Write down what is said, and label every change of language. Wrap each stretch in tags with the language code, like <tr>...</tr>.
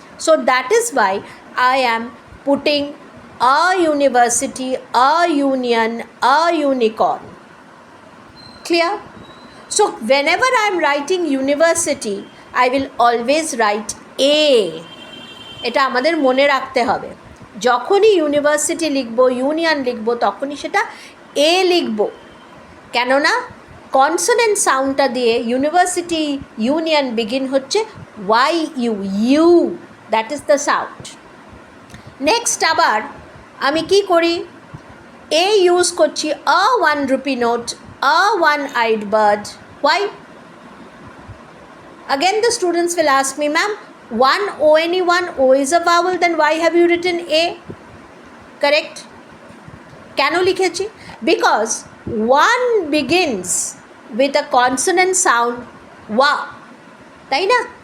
<en>So that is why I am putting a university, a union, a unicorn. Clear? So whenever I am writing university, I will always write A.</en> <bn>এটা আমাদের মনে রাখতে হবে, যখনই university লিখব, union লিখব, তখনই সেটা এ লিখব, কেননা কনসোনেন্ট সাউন্ডটা দিয়ে ইউনিভার্সিটি, ইউনিয়ন বিগিন হচ্ছে Y you,</bn> <en>That is the sound.</en> <bn>Next আবার আমি কি করি? এ ইউজ করছি,</bn> <en>A 1 rupee note, a 1-eyed bird. Why? Again the students will ask me, ma'am, one O is a vowel, then why have you written A? Correct?</en> <bn>কেন লিখেছি?</bn> <en>Because one begins with a consonant sound wa,</en> <bn>তাই না?</bn>